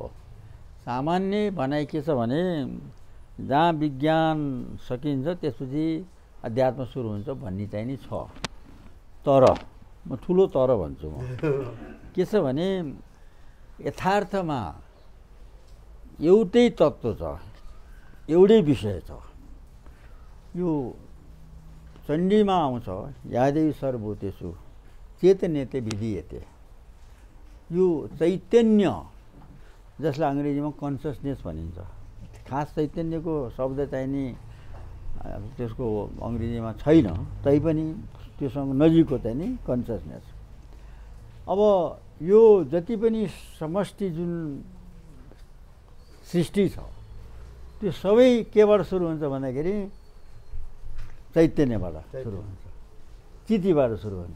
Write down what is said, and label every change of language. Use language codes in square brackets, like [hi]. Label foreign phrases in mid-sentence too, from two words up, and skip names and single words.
[ne] सामान्य भनाइ के छ भने जहाँ विज्ञान सकिन्छ त्यसपछि अध्यात्म सुरु हुन्छ भन्ने चाहिँ नि छ। तर म ठुलो तर भन्छु, म के छ भने यथार्थमा एउटै तत्त्व छ, एउटै विषय छ। यो चण्डीमा आउँछ, [sa] यादेवी सर्वभूतेषु चेतनेते विधीयते। [ne] यो चैतन्य, जसलाई अङ्ग्रेजीमा कन्सियसनेस भनिन्छ, खास चैतन्यको शब्द चाहिँ नि त्यसको अङ्ग्रेजीमा छैन, तैपनि त्योसँग नजिकको चाहिँ नि कन्सियसनेस। अब यो जति पनि समष्टि जुन सृष्टि छ त्यो सबै केबाट सुरु हुन्छ भन्दाखेरि चैतन्यबाट सुरु हुन्छ, चितिबाट सुरु हुन्छ।